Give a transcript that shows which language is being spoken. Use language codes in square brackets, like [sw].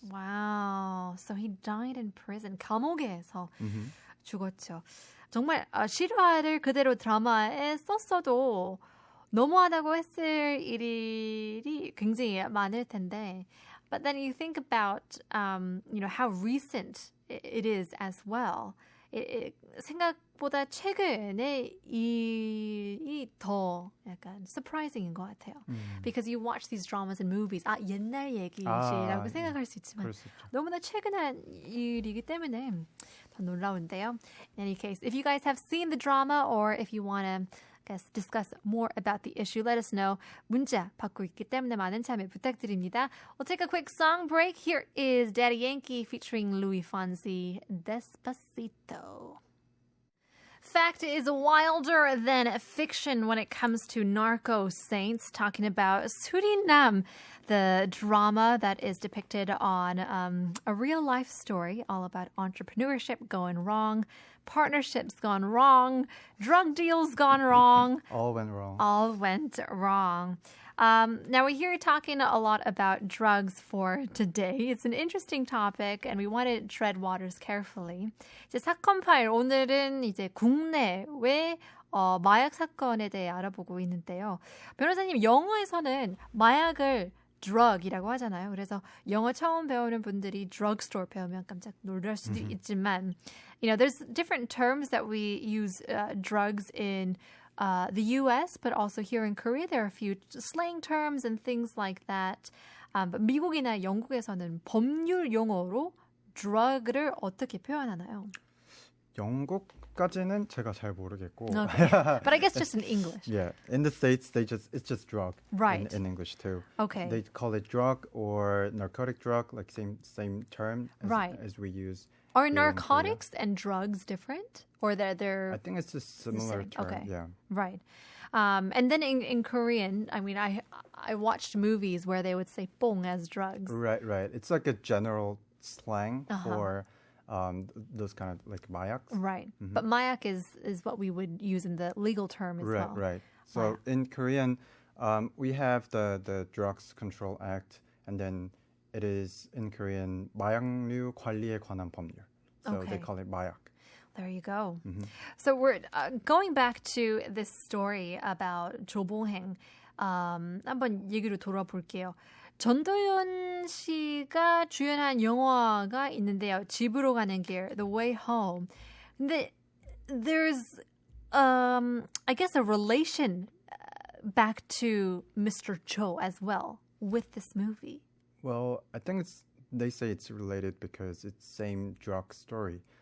[en] Wow. So he died in prison. [ko] 감옥에서 죽었죠. 정말 실화를 그대로 드라마에 썼어도 너무하다고 했을 일이 굉장히 많을 텐데 [en] But then you think about, how recent it is as well. [ko] 생각보다 최근에 일이 더 약간 surprising인 것 같아요. [en] Because you watch these dramas and movies. [ko] 옛날 얘기라고 생각할 수 있지만 너무나 최근한 일이기 때문에 더 놀라운데요. [en] In any case, if you guys have seen the drama or if you want to discuss more about the issue, let us know. [ko] 문자 받고 있기 때문에 많은 참여 부탁드립니다. [en] We'll take a quick song break. Here is Daddy Yankee featuring Louis Fonsi, Despacito. Fact is wilder than fiction when it comes to narco saints. Talking about Suriname, the drama that is depicted on a real life story all about entrepreneurship going wrong, partnerships gone wrong, drug deals gone wrong. All went wrong. All went wrong. Now, we're here talking a lot about drugs for today. It's an interesting topic, and we want to tread waters carefully. [ko] 이제 사건파일 오늘은 이제 국내외 마약 사건에 대해 알아보고 있는데요. 변호사님, 영어에서는 마약을 drug이라고 하잖아요. 그래서 영어 처음 배우는 분들이 drugstore 배우면 깜짝 놀랄 수도 있지만, [en] there's different terms that we use drugs in the U.S., but also here in Korea, there are a few slang terms and things like that. [ko] But 미국이나 영국에서는 법률 용어로 drug를 어떻게 표현하나요? 영국까지는 제가 잘 모르겠고. [en] Okay. But I guess just in English. Yeah, in the States, it's just drug. Right. In English too. Okay. They call it drug or narcotic drug, like same term as we use. Are narcotics and drugs different? Or they're I think it's a similar term. Okay. Yeah. Right. And then in Korean, I mean, I watched movies where they would say 뽕 as drugs. Right. It's like a general slang for those kind of like mayaks. Right. But mayak is what we would use in the legal term as well. Right. So in Korean, we have the Drugs Control Act, and then it is in Korean [ko] 마약류 관리에 관한 법률. [en] So they call it 마약. There you go. So we're going back to this story about Cho Bong-heng. [ko] 한번 얘기로 돌아볼게요. 전도연 씨가 주연한 영화가 있는데요. [en] 집으로 가는 길, The Way Home. 근데 there's, I guess, a relation back to Mr. Cho as well with this movie. Well, I think they say it's related because it's same drug story.